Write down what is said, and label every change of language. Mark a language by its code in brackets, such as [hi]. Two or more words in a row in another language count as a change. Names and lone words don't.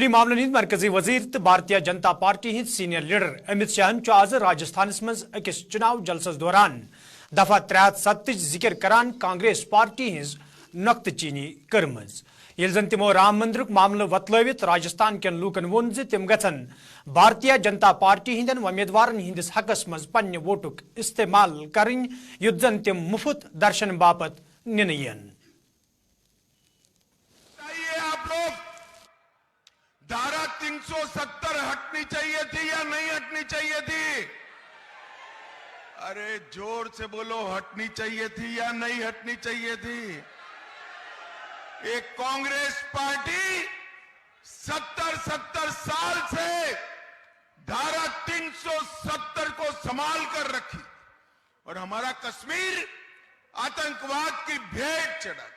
[ks] معاملن ہند مرکزی وزیر تو بھارتیہ جنتا پارٹی ہند سینئر لیڈر امت شاہن آز راجستھانس من اکس چناو جلسس دوران دفعہ 307 ذکر کران کانگریس پارٹی ہز نقطہ چینی کرم یل زن تمو رام مندرک معاملہ وتلوت راجستھان کن لوکن وون تم گھن بھارتیہ جنتا پارٹی ہندین امیدوارن ہندس حقس مز پنہ ووٹک استعمال کرن یت زن تم مفت درشن باپت نن ین [hi] आप लोग धारा 370 हटनी चाहिए थी या नहीं हटनी चाहिए थी? अरे ज़ोर से बोलो, हटनी चाहिए थी या नहीं हटनी चाहिए थी? एक कांग्रेस पार्टी 70 साल से धारा 370 को संभाल कर रखी और हमारा कश्मीर आतंकवाद की भेंट चढ़ा था.